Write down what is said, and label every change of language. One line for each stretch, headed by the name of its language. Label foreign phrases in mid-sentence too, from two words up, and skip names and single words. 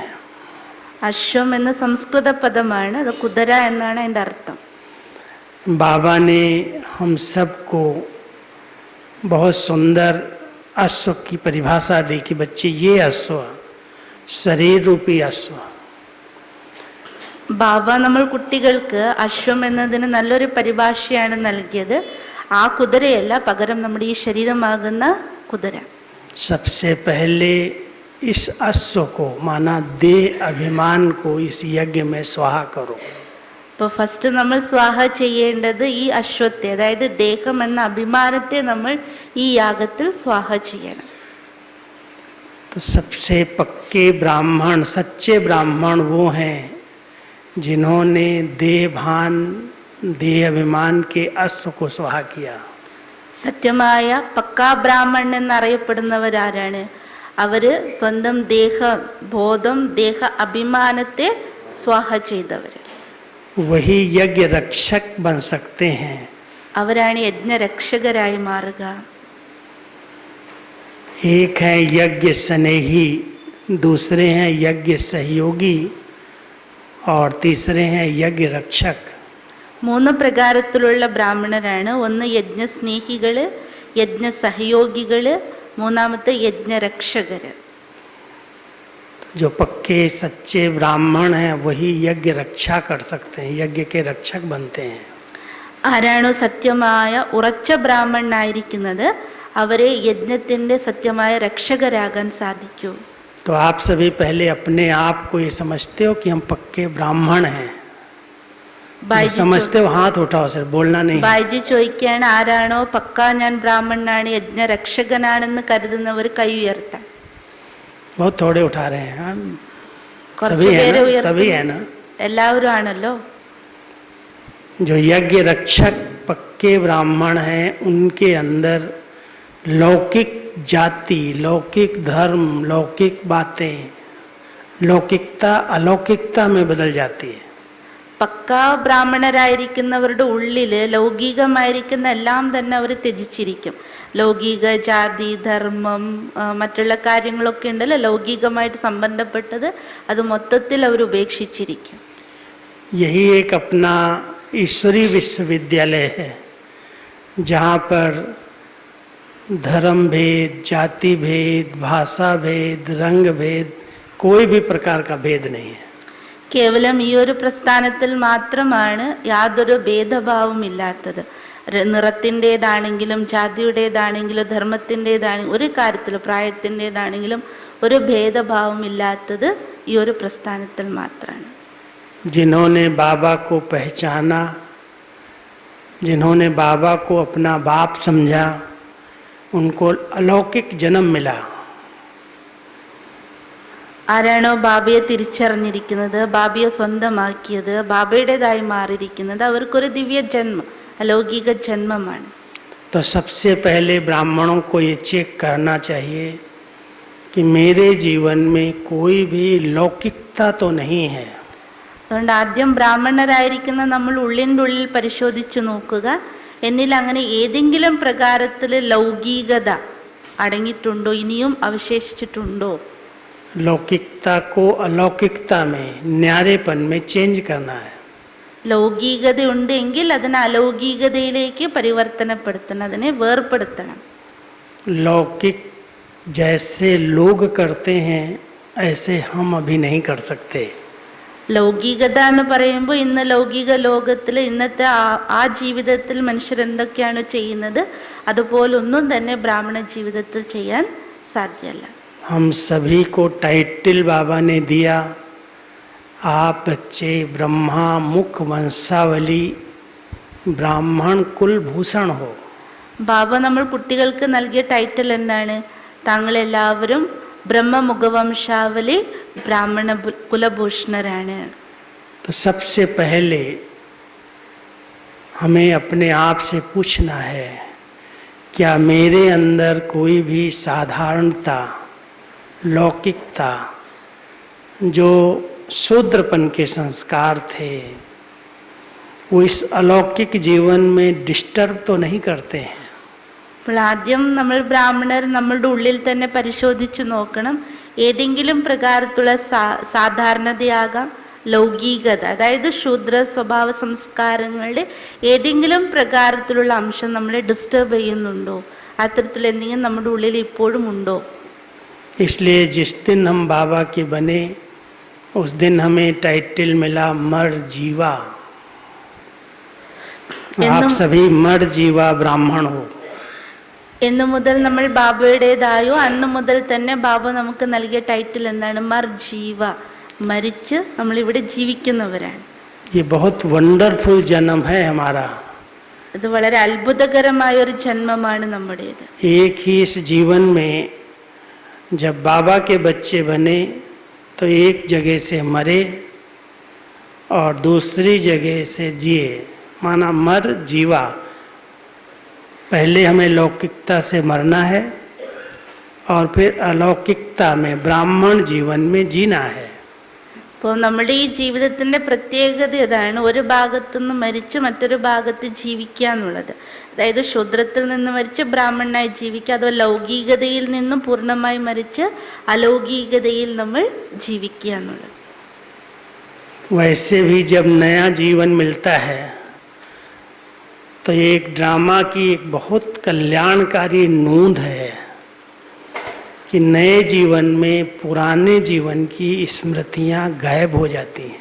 Malayalam: അശ്വം എന്ന സംസ്കൃത പദമാണ്, അത് കുതിര എന്നാണ് അതിൻ്റെ അർത്ഥം.
Hindi: बाबा ने हम सबको बहुत सुंदर अश्व की परिभाषा दी कि बच्चे ये अश्व शरीर रूपी अश्व.
Malayalam: ബാബ നമ്മൾ കുട്ടികൾക്ക് അശ്വം എന്നതിന് നല്ലൊരു പരിഭാഷയാണ് നൽകിയത്. ആ കുതിരയല്ല, പകരം നമ്മുടെ ഈ ശരീരമാകുന്ന കുതിര.
Hindi: सबसे पहले इस अश्व को माना देह अभिमान को इस यज्ञ में स्वाहा करो.
Malayalam: ഇപ്പോൾ ഫസ്റ്റ് നമ്മൾ സ്വാഹ ചെയ്യേണ്ടത് ഈ അശ്വത്തെ, അതായത് ദേഹം എന്ന അഭിമാനത്തെ നമ്മൾ ഈ യാഗത്തിൽ സ്വാഹ ചെയ്യണം.
Hindi: तो सबसे पक्के ब्राह्मण, सच्चे ब्राह्मण वो हैं जिन्होंने देह भान, देह अभिमान के अश्व को स्वाहा किया.
Malayalam: സത്യമായ പക്കാ ബ്രാഹ്മണൻ എന്നറിയപ്പെടുന്നവരാരാണ്? അവര് സ്വന്തം ദേഹബോധം, ദേഹ അഭിമാനത്തെ സ്വാഹ ചെയ്തവർ.
Hindi: वही यज्ञ रक्षक बन सकते हैं.
Malayalam: അവരാണ് യജ്ഞരക്ഷകരായി മാറുക.
Hindi: एक है यज्ञ स्नेही, दूसरे हैं यज्ञ सहयोगी और तीसरे हैं यज्ञ रक्षक.
Malayalam: 3 പ്രകാരത്തിലുള്ള ബ്രാഹ്മണരാണ്. ഒന്ന് യജ്ഞസ്നേഹികള്, യജ്ഞസഹയോഗികള്, മൂന്നാമത്തെ യജ്ഞരക്ഷകര്.
Hindi: जो पक्के सच्चे ब्राह्मण हैं वही यज्ञ रक्षा कर सकते हैं, यज्ञ के रक्षक बनते हैं.
Malayalam: ആരാണോ സത്യമായ ഉറച്ച ബ്രാഹ്മണനായിരിക്കുന്നത് അവരെ യജ്ഞത്തിൻ്റെ സത്യമായ രക്ഷകരാകാൻ സാധിക്കൂ.
Hindi: तो आप सभी पहले अपने आप को ये समझते हो कि हम पक्के ब्राह्मण हैं? समझते हो? हाथ उठाओ सर, बोलना नहीं.
Malayalam: ബായിജി ചോദിക്കുകയാണ്, ആരാണോ പക്കാ ഞാൻ ബ്രാഹ്മണനാണ്, യജ്ഞരക്ഷകനാണെന്ന് കരുതുന്നവർ കൈ ഉയർത്താൻ.
Hindi: बहुत थोड़े उठा रहे हैं. हम
Malayalam: കുറച്ച് പേര്
Hindi: सभी है ना.
Malayalam: എല്ലാവരും ആണല്ലോ.
Hindi: जो यज्ञ रक्षक पक्के ब्राह्मण हैं उनके अंदर लौकिक जाति, लौकिक धर्म, लौकिक बातें, लौकिकता अलौकिकता में बदल जाती है.
Malayalam: പക്കാ ബ്രാഹ്മണരായിരിക്കുന്നവരുടെ ഉള്ളില് ലൗകികമായിരിക്കുന്ന എല്ലാം തന്നെ അവർ ത്യജിച്ചിരിക്കും. ലൗകിക ജാതി, ധർമ്മം, മറ്റുള്ള കാര്യങ്ങളൊക്കെ ഉണ്ടല്ലോ ലൗകികമായിട്ട് സംബന്ധപ്പെട്ടത്, അത് മൊത്തത്തിൽ അവർ ഉപേക്ഷിച്ചിരിക്കും.
Hindi: यही एक अपना ईश्वरीय विश्वविद्यालय है जहाँ पर धर्म भेद, जाति भेद, भाषा भेद, रंग भेद, कोई भी प्रकार का भेद नहीं है.
Malayalam: കേവലം ഈ ഒരു പ്രസ്ഥാനത്തിൽ മാത്രമാണ് യാതൊരു ഭേദഭാവവും ഇല്ലാത്തത്. നിറത്തിൻ്റേതാണെങ്കിലും ജാതിയുടേതാണെങ്കിലും ധർമ്മത്തിൻ്റേതാണെങ്കിലും ഒരു കാര്യത്തിൽ പ്രായത്തിൻ്റേതാണെങ്കിലും ഒരു ഭേദഭാവം ഇല്ലാത്തത് ഈ ഒരു പ്രസ്ഥാനത്തിൽ മാത്രമാണ്.
Hindi: जिन्होंने बाबा को पहचाना, जिन्होंने बाबा को अपना बाप समझा, उनको अलौकिक जन्म मिला.
Malayalam: ആരാണോ ബാബയെ തിരിച്ചറിഞ്ഞിരിക്കുന്നത്, ബാബയെ സ്വന്തമാക്കിയത്, ബാബയുടേതായി മാറിയിരിക്കുന്നത്, അവർക്കൊരു ദിവ്യ ജന്മം, അലൗകിക ജന്മമാണ്.
Hindi: तो सबसे पहले ब्राह्मणों को ये चेक करना चाहिए कि मेरे जीवन में कोई भी लौकिकता तो नहीं है.
Malayalam: അതുകൊണ്ട് ആദ്യം ബ്രാഹ്മണരായിരിക്കുന്ന നമ്മൾ ഉള്ളിൻ്റെ ഉള്ളിൽ പരിശോധിച്ചു നോക്കുക, എന്നിൽ അങ്ങനെ ഏതെങ്കിലും പ്രകാരത്തിൽ ലൗകികത അടങ്ങിയിട്ടുണ്ടോ, ഇനിയും അവശേഷിച്ചിട്ടുണ്ടോ.
Hindi: लौकिकता को अलौकिकता में, न्यारेपन में चेंज करना है.
Malayalam: ലൗകികത ഉണ്ട് എങ്കിൽ അതിനെ അലൗകികതയിലേക്ക് പരിവർത്തനപ്പെടുത്തണം, അതിനെ വേർപ്പെടുത്തണം.
Hindi: लौकिक जैसे लोग करते हैं ऐसे हम अभी नहीं कर सकते.
Malayalam: ലൗകികത എന്ന് പറയുമ്പോൾ ഇന്ന് ലൗകിക ലോകത്തിൽ ഇന്നത്തെ ആ ജീവിതത്തിൽ മനുഷ്യർ എന്തൊക്കെയാണ് ചെയ്യുന്നത് അതുപോലൊന്നും തന്നെ ബ്രാഹ്മണ ജീവിതത്തിൽ ചെയ്യാൻ സാധ്യമല്ല.
Hindi: हम सभी को टाइटल बाबा ने दिया, आप बच्चे ब्रह्मा मुख वंशावली ब्राह्मण कुल भूषण हो.
Malayalam: ബാബ നമ്മൾ കുട്ടികൾക്ക് നൽകിയ ടൈറ്റിൽ എന്താണ്? താങ്കളെല്ലാവരും ബ്രഹ്മമുഖവംശാവലി ബ്രാഹ്മണ കുലഭൂഷണരാണ്.
Hindi: तो सबसे पहले हमें अपने आप से पूछना है, क्या मेरे अंदर कोई भी साधारणता, लौकिकता, जो शूद्रपन के संस्कार थे, वो इस अलौकिक जीवन में डिस्टर्ब तो नहीं करते हैं.
Malayalam: അപ്പോൾ ആദ്യം നമ്മൾ ബ്രാഹ്മണർ നമ്മളുടെ ഉള്ളിൽ തന്നെ പരിശോധിച്ചു നോക്കണം, ഏതെങ്കിലും പ്രകാരത്തിലുള്ള സാധാരണതയാകാം, ലൗകികത അതായത് ശൂദ്ര സ്വഭാവ സംസ്കാരങ്ങളുടെ ഏതെങ്കിലും പ്രകാരത്തിലുള്ള അംശം നമ്മളെ ഡിസ്റ്റർബ് ചെയ്യുന്നുണ്ടോ, അത്തരത്തിൽ എന്തെങ്കിലും നമ്മുടെ ഉള്ളിൽ ഇപ്പോഴും ഉണ്ടോ.
Hindi: इसलिए जिस दिन हम बाबा के बने उस दिन हमें टाइटल मिला मर जीवा. आप सभी मर जीवा ब्राह्मण हो.
Malayalam: എന്നു മുതൽ നമ്മൾ ബാബയുടേതായോ അന്നു മുതൽ തന്നെ ബാബ നമുക്ക് നൽകിയ ടൈറ്റിൽ എന്താണ്?
Hindi: मर जीवा,
Malayalam: മരിച്ച് നമ്മളിവിടെ ജീവിക്കുന്നവരാണ്.
Hindi: ये बहुत वंडरफुल जन्म है हमारा.
Malayalam: ഇത് വളരെ അത്ഭുതകരമായ ഒരു ജന്മമാണ് നമ്മുടേത്.
Hindi: एक ही इस जीवन में जब बाबा के बच्चे बने तो एक जगह से मरे और दूसरी जगह से जिए, माना मर जीवा. पहले हमें लौकिकता से मरना है और फिर अलौकिकता में ब्राह्मण जीवन में जीना है.
Malayalam: അപ്പോൾ നമ്മുടെ ഈ ജീവിതത്തിൻ്റെ പ്രത്യേകത ഇതാണ്, ഒരു ഭാഗത്തുനിന്ന് മരിച്ച് മറ്റൊരു ഭാഗത്ത് ജീവിക്കുക എന്നുള്ളത്. അതായത് ശൂദ്രത്തിൽ നിന്ന് മരിച്ച് ബ്രാഹ്മണനായി ജീവിക്കുക, അഥവാ ലൗകികതയിൽ നിന്നും പൂർണ്ണമായി മരിച്ച് അലൗകികതയിൽ നമ്മൾ ജീവിക്കുക എന്നുള്ളത്.
Hindi: वैसे भी जब नया जीवन मिलता है तो एक ड्रामा की एक बहुत कल्याणकारी नूंद है कि नए जीवन में पुराने जीवन की स्मृतियां गायब हो जाती हैं.